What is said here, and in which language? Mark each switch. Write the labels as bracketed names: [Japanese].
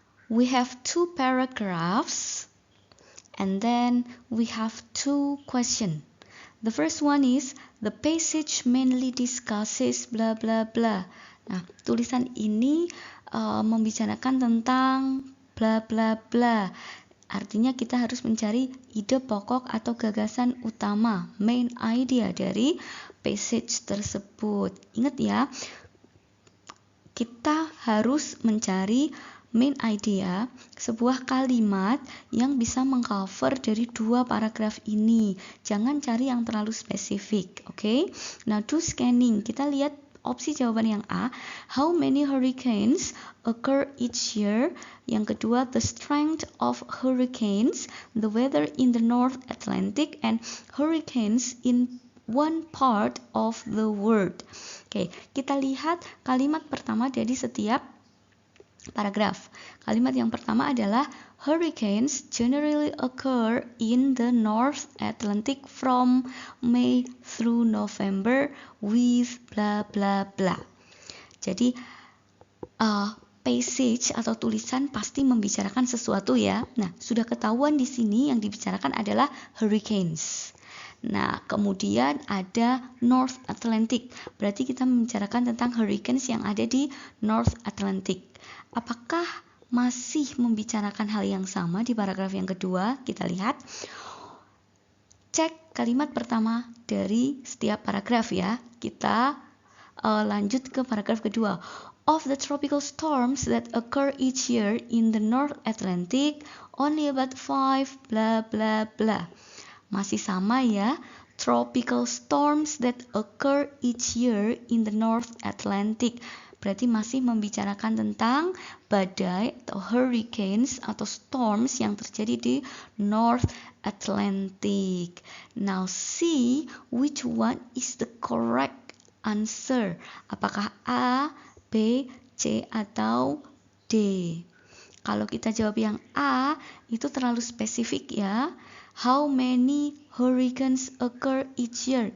[English] We have two paragraphs and then we have two questions. The first one is the passage mainly discusses bla bla bla. [Indonesian] Nah, tulisan ini membicarakan tentang bla bla bla. Artinya kita harus mencari ide pokok atau gagasan utama, main idea dari passage tersebut. Ingat ya, kita harus mencari main idea, sebuah kalimat yang bisa mengcover dari dua paragraf ini. Jangan cari yang terlalu spesifik, oke? Nah, [English] do scanning. [Indonesian] Kita lihat opsi jawaban yang A, [English] how many hurricanes occur each year? [Indonesian] Yang kedua, [English] the strength of hurricanes, the weather in the North Atlantic, and hurricanes in one part of the world. [Indonesian] Oke, kita lihat kalimat pertama dari setiap paragraf. Kalimat yang pertama adalah [English] hurricanes generally occur in the North Atlantic from May through November with bla bla bla. [Indonesian] Jadi passage atau tulisan pasti membicarakan sesuatu ya. Nah, sudah ketahuan di sini yang dibicarakan adalah hurricanes. Nah, kemudian ada North Atlantic. Berarti kita membicarakan tentang hurricanes yang ada di North Atlantic. Apakah masih membicarakan hal yang sama di paragraf yang kedua. Kita lihat. Cek kalimat pertama dari setiap paragraf ya. Kita lanjut ke paragraf kedua. [English] Of the tropical storms that occur each year in the North Atlantic, only about 5 bla bla bla. [Indonesian] Masih sama ya. [English] Tropical storms that occur each year in the North Atlantic. [Indonesian] Berarti masih membicarakan tentang badai atau hurricanes atau storms yang terjadi di North Atlantic. [English] Now see which one is the correct answer. [Indonesian] Apakah A, B, C, atau D? Kalau kita jawab yang A, itu terlalu spesifik ya. [English] How many hurricanes occur each year?